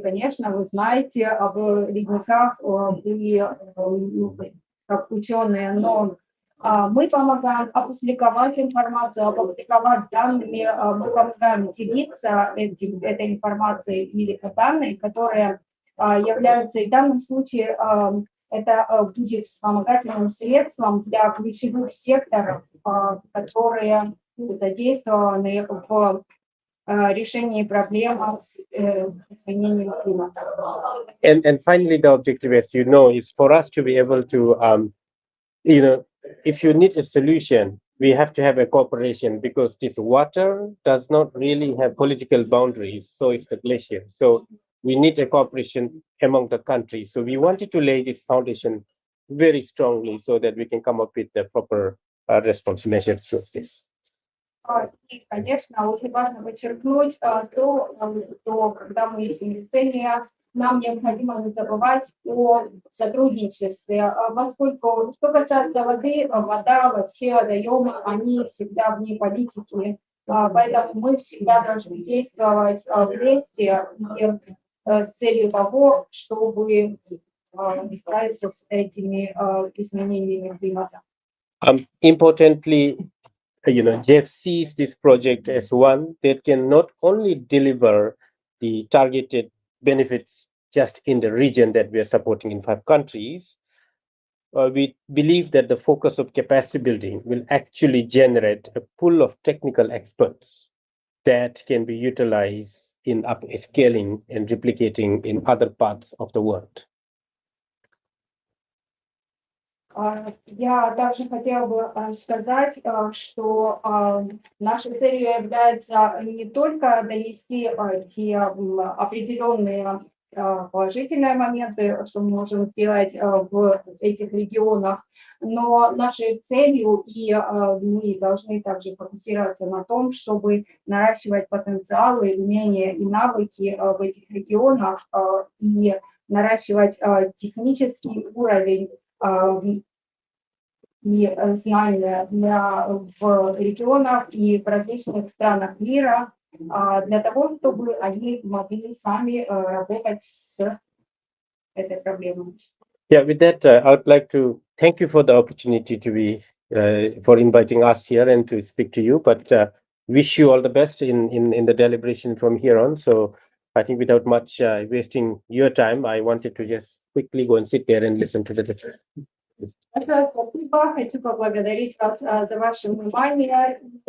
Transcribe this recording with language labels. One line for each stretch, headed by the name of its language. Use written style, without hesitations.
Russian: Конечно, вы знаете об ледниках, вы как ученые, но мы помогаем опубликовать информацию, опубликовать данными, мы помогаем делиться этой информацией или данными, которые являются, и в данном случае это будет вспомогательным средством для ключевых секторов, которые задействованы в решении проблем с изменением климата.
English: And finally, the objective, as you know, is for us to be able to, if you need a solution, we have to have a cooperation, because this water does not really have political boundaries. So it's the glacier. So we need a cooperation among the countries. So we wanted to lay this foundation very strongly so that we can come up with the proper response measures towards this.
Russian: И, конечно, очень важно подчеркнуть что когда мы ищем решения, нам необходимо не забывать о сотрудничестве, поскольку, что касается воды, вода, вообще водоемы, они всегда вне политики, поэтому мы всегда должны действовать вместе и с целью того, чтобы справиться с этими изменениями климата.
English: Importantly, Jeff sees this project as one that can not only deliver the targeted benefits just in the region that we are supporting in 5 countries. We believe that the focus of capacity building will actually generate a pool of technical experts that can be utilized in upscaling and replicating in other parts of the world.
Russian: Я также хотела бы сказать, что нашей целью является не только донести те определенные положительные моменты, что мы можем сделать в этих регионах, но нашей целью, и мы должны также фокусироваться на том, чтобы наращивать потенциалы, умения и навыки в этих регионах и наращивать технический уровень и знания в регионах и в различных странах мира для того, чтобы они могли сами работать с этой проблемой.
English: Yeah, with that, I would like to thank you for the opportunity to be for inviting us here and to speak to you. But wish you all the best in the deliberation from here on. So I think without much wasting your time, I wanted to just quickly go and sit there and listen to the lecture.
Russian: Большое спасибо. Хочу поблагодарить вас за ваше внимание.